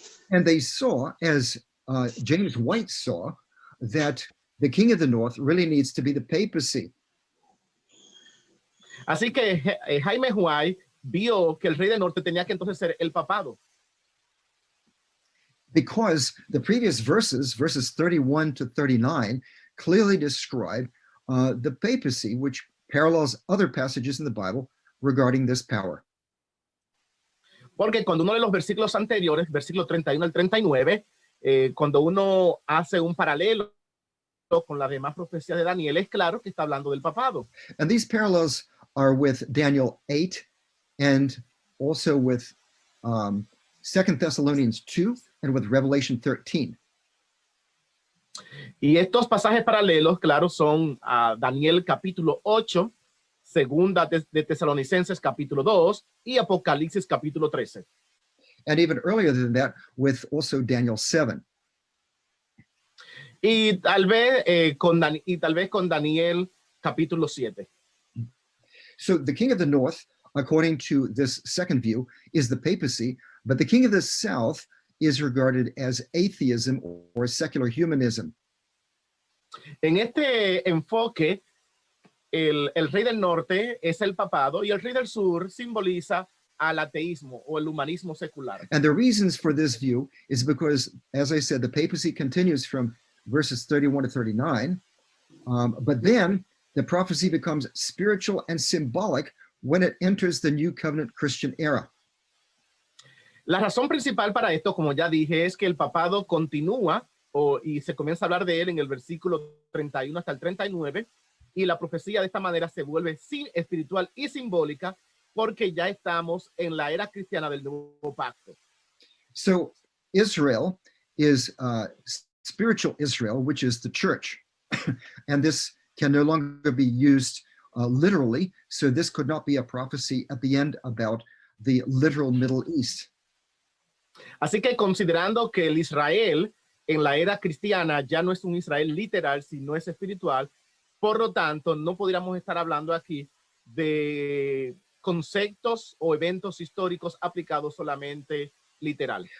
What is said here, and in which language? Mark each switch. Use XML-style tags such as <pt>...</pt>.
<en>And they saw, as James White saw, that the king of the north really needs to be the papacy.</en> <es>Así que Jaime White vio que el rey del norte tenía que entonces ser el papado.</es> <en>Because the previous verses 31 to 39, clearly describe the papacy, which parallels other passages in the Bible regarding this power.</en> <es>Porque cuando uno lee los versículos anteriores, versículos 31 al 39, cuando uno hace un paralelo con las demás profecías de Daniel, es claro que está hablando del papado.</es> <en>And these parallels are with Daniel 8 and also with 2 Thessalonians 2 and with Revelation 13.</en> <es>Y estos pasajes paralelos, claro, son Daniel capítulo 8, segunda de Tesalonicenses capítulo 2 y Apocalipsis capítulo 13.</es> <en>And even earlier than that, with also Daniel 7.</en> <es>Y tal vez con Daniel capítulo 7.</es> <en>So the king of the north, according to this second view, is the papacy, but the king of the south is regarded as atheism or secular humanism.</en> <es>En este enfoque, el rey del norte es el papado y el rey del sur simboliza al ateísmo o el humanismo secular.</es> <en>And the reasons for this view is because, as I said, the papacy continues from verses 31 to 39, but then the prophecy becomes spiritual and symbolic when it enters the New Covenant Christian era.</en> <es>La razón principal para esto, como ya dije, es que el papado continúa y se comienza a hablar de él en el versículo 31 hasta el 39, y la profecía de esta manera se vuelve espiritual y simbólica porque ya estamos en la era cristiana del nuevo pacto.</es> <en>So Israel is spiritual Israel, which is the church. And this can no longer be used literally, so this could not be a prophecy at the end about the literal Middle East.</en> <es>Así que considerando que el Israel en la era cristiana ya no es un Israel literal, sino es espiritual, por lo tanto, no podríamos estar hablando aquí de conceptos o eventos históricos aplicados solamente literal.</es>